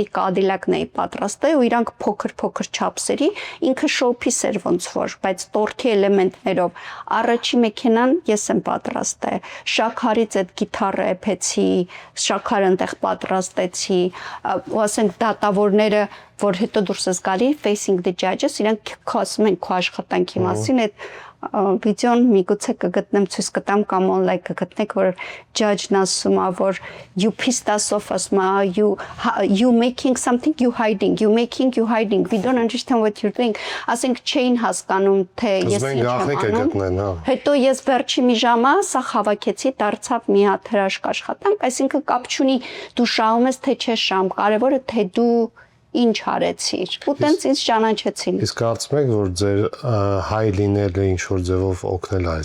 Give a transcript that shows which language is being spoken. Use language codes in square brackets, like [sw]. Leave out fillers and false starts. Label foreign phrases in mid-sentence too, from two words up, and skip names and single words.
[hy] Cadillac-ն էի պատրաստել ու իրանք փոքր չափսերի, ինքը շոուփիս էր ոնց որ, բայց տորթի էլեմենտներով, առաջի մեքենան ես եմ պատրաստել, շաքարից այդ գիտարը էփեցի, շաքարը այնտեղ պատրաստեցի, ու ասենք դատավորները, որ հետո դուրս ես գալի [en] facing the judges, [hy] իրանք խոսում են քո աշխատանքի մասին, այդ վիդեոն միգուցե կգտնեմ ցույց կտամ կամ online կգտնեք, որ judge-ն ասում է, որ [en] you pissed us off, [hy] ասում է, [en] you making something, you hiding, we don't understand what you're doing, [hy] ասենք չէին հասկանում, թե ես ինչ եմ անում, հետո ես վերջի մի ժամը սա հավաքեցի, դարձավ մի հատ հրաշք աշխատանք, այսինքն կապ չունի դու շահում ես, թե չես շահում, կարևորը թե դու ինչ արեցիր, ու տենց ինձ ճանաչեցին։ Իսկ կարծում եք, որ ձեր հայ լինելը ինչ որ ձևով օգնել այս։